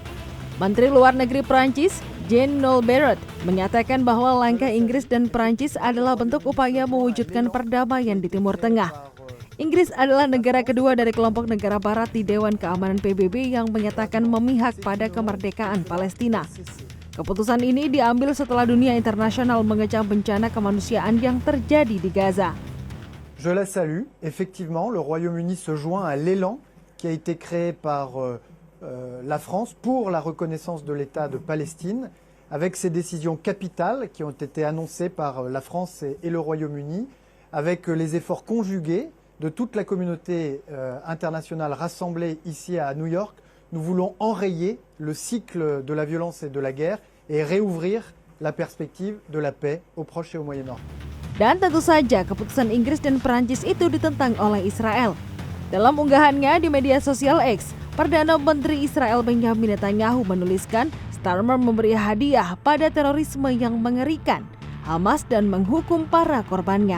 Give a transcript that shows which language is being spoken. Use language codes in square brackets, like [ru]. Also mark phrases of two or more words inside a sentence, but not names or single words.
[id] Menteri Luar Negeri Prancis, Jean-Noël Barrot, menyatakan bahwa langkah Inggris dan Prancis adalah bentuk upaya mewujudkan perdamaian di Timur Tengah. Inggris adalah negara kedua dari kelompok negara barat di Dewan Keamanan PBB yang menyatakan memihak pada kemerdekaan Palestina. Keputusan ini diambil setelah dunia internasional mengecam bencana kemanusiaan yang terjadi di Gaza. [fr] Je la salue. Effectivement, le Royaume-Uni se joint à l'élan qui a été créé par la France pour la reconnaissance de l'État de Palestine, avec ces décisions capitales qui ont été annoncées par la France et le Royaume-Uni, avec les efforts conjugués de toute la communauté internationale rassemblée ici à New York. Nous voulons enrayer le cycle de la violence et de la guerre et réouvrir la perspective de la paix au Proche et au Moyen-Orient. [id] Dan tentu saja keputusan Inggris dan Perancis itu ditentang oleh Israel. Dalam unggahannya di media sosial X, Perdana Menteri Israel Benjamin Netanyahu menuliskan Starmer memberi hadiah pada terorisme yang mengerikan, Hamas, dan menghukum para korbannya.